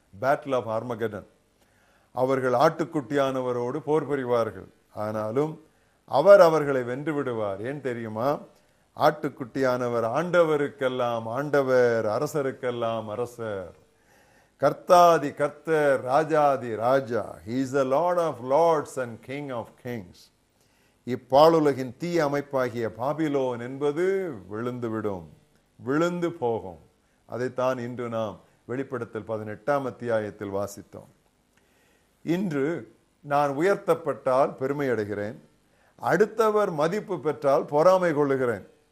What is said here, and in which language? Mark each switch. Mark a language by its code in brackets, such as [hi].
[en] Battle of Armageddon. [ta] அவர்கள் ஆட்டுக்குட்டியானவரோடு போர் புரிவார்கள், ஆனாலும் அவர் அவர்களை வென்று விடுவார். ஏன் தெரியுமா? ஆட்டுக்குட்டியானவர் ஆண்டவருக்கெல்லாம் ஆண்டவர், அரசருக்கெல்லாம் அரசர், கர்த்தாதி கர்த்தர், ராஜாதி ராஜா. [en] He is the Lord of lords and King of kings. [ta] இப்பாலுலகின் தீய அமைப்பாகிய பாபிலோன் என்பது விழுந்துவிடும், விழுந்து போகும். அதைத்தான் இன்று நாம் வெளிப்படுத்தல் 18 வாசித்தோம். இன்று நான் உயர்த்தப்பட்டால் பெருமை அடைகிறேன், அடுத்தவர் மதிப்பு பெற்றால் பொறாமை கொள்ளுகிறேன்.